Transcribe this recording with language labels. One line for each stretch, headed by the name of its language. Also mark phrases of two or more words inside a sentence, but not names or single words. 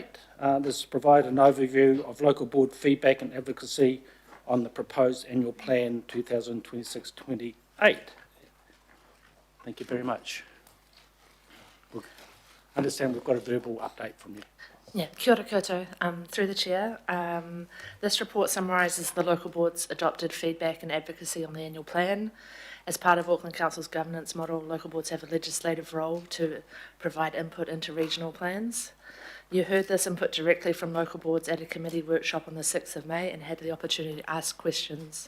English: This provides an overview of local board feedback and advocacy on the proposed annual plan 2026-28. Thank you very much. I understand we've got a verbal update from you. Yeah,
Māori: kia ora koutou.
English: Through the chair, this report summarises the local board's adopted feedback and advocacy on the annual plan. As part of Auckland Council's governance model, local boards have a legislative role to provide input into regional plans. You heard this input directly from local boards at a committee workshop on the 6th of May and had the opportunity to ask questions.